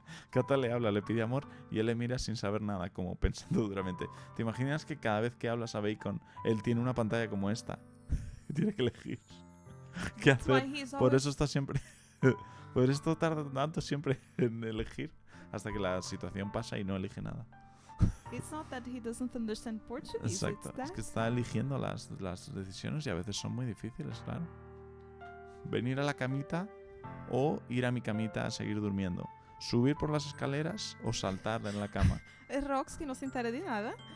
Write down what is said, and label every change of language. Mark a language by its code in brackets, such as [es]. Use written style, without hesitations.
[es] Cata le habla, le pide amor y él le mira sin saber nada, como pensando duramente. ¿Te imaginas que cada vez que hablas a Bacon, él tiene una pantalla como esta? Y tiene que elegir qué hacer. Por eso está siempre... Por eso tarda tanto siempre en elegir hasta que la situación pasa y no elige nada. [en] It's not that he doesn't understand Portuguese. [es] Exacto, es que está eligiendo las decisiones y a veces son muy difíciles, claro. Venir a la camita o ir a mi camita a seguir durmiendo. Subir por las escaleras o saltar en la cama. Rox, que no se entera de nada.